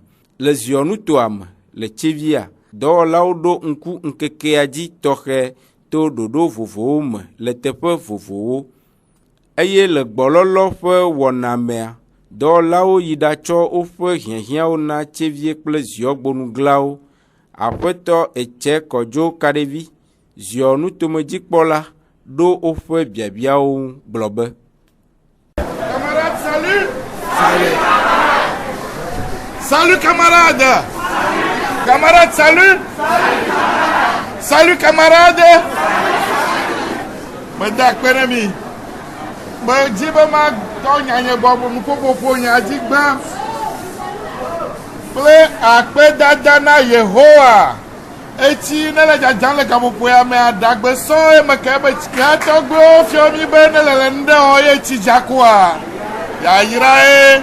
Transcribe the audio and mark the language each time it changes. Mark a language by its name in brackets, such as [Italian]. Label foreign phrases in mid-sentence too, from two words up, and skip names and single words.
[Ewe] Le ziɔnutoa me le tsevia, dɔwɔlawo ɖo ŋku ŋkekea dzi tɔxɛ to ɖoɖo vovowo me le teƒe vovowo, eye le gbɔlɔlɔ ƒe wɔna mea, dɔwɔlawo yi ɖatsɔ woƒe hiahiãwo na tsevie kple ziɔgbonuglawo. Aƒetɔ Etse Kɔdzo Kaɖevi, ziɔnutomedzikpɔla, ɖo woƒe biabiawo gblɔ be: [French] Camarades, salut! Salut camarades! Camarades, salut! Salut camarades! [Ewe] Me da kpenemi. Me dzi be ma tɔ nyanye bɔbɔ nuƒoƒoƒo nyadzigba kple akpedada na Yehowa. Etsi ne le dzadzam le gaƒoƒoa me aɖagbe sɔ eme ke be miatɔgbewo fiɔ mi be ne le nu ɖe wɔ ye tsi dzakoa yayra ye.